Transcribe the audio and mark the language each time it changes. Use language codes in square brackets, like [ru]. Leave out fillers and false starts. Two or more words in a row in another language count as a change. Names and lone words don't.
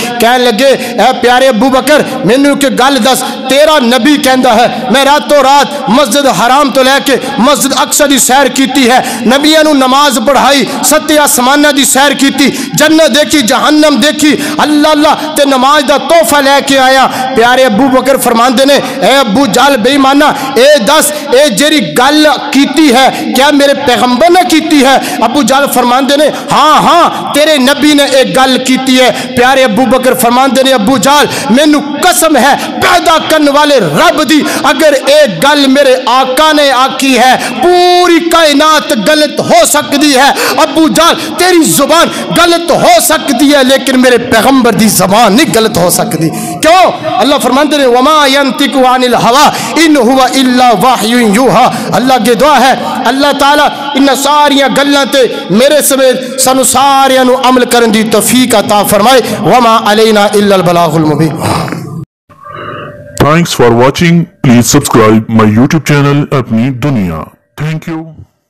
[pa] کہنے لگے اے پیارے ابو بکر مینوں ایک گل دس، تیرا نبی کہتا ہے میں راتوں رات مسجد حرام توں لے کے مسجد اقصیٰ کی سیر کی ہے، نبیاں نوں نماز پڑھائی، 7 آسماناں کی سیر کی، جنت دیکھی جہنم دیکھی، اللہ اللہ تے نماز کا تحفہ لے کے آیا. پیارے ابو بکر فرماتے نے اے ابو جہل بے ایمانا اے دس اے جیہڑی گل کیتی ہے کیا میرے پیغمبر نے کیتی ہے? ابو جہل فرماتے نے ہاں ہاں تیرے نبی نے ایک گل کیتی ہے. پیارے ابو بکر فرماتے نے ابو جہل مینوں قسم ہے پیدا کرنے والے رب دی، اگر ایک گل میرے آقا نے آکھی ہے پوری کائنات غلط ہو سکتی ہے. ابو جہل تیری زبان غلط ہو سکتی ہے لیکن میرے پیغمبر دی زبان نہیں غلط ہو سکتی. [ur] کیوں؟ اللہ فرماتے ہیں [ar] وما ينطق عن الهوى إن هو إلا وحي يوحى. [pa] اللہ کی دعا ہے اللہ تعالیٰ ان ساریاں گلاں تے میرے سمیت سانوں ساریاں نوں عمل کرن دی توفیق عطا فرمائے. [ar] وما علينا إلا البلاغ المبين. [en] Thanks for watching. Please subscribe my YouTube channel Apni Duniya. Thank you.